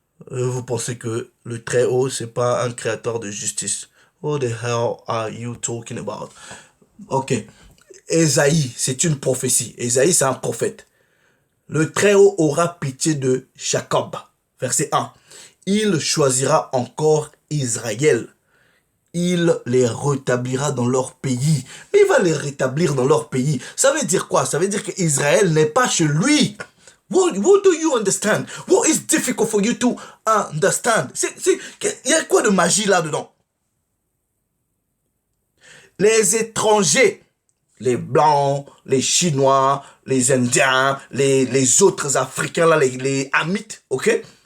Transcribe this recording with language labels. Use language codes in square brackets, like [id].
[fr] Vous pensez que le Très-Haut, c'est pas un créateur de justice. [en] What the hell are you talking about? Ok. [fr] Ésaïe, c'est une prophétie. Ésaïe, c'est un prophète. Le Très-Haut aura pitié de Jacob. Verset 1. Il choisira encore Israël. Il les rétablira dans leur pays. Mais il va les rétablir dans leur pays. Ça veut dire quoi? Ça veut dire qu'Israël n'est pas chez lui. [en] What do you understand? What is difficult for you to understand? [fr] Il y a quoi de magie là-dedans? Les étrangers, les Blancs, les Chinois, les Indiens, les autres Africains, là, les Hamites, ok?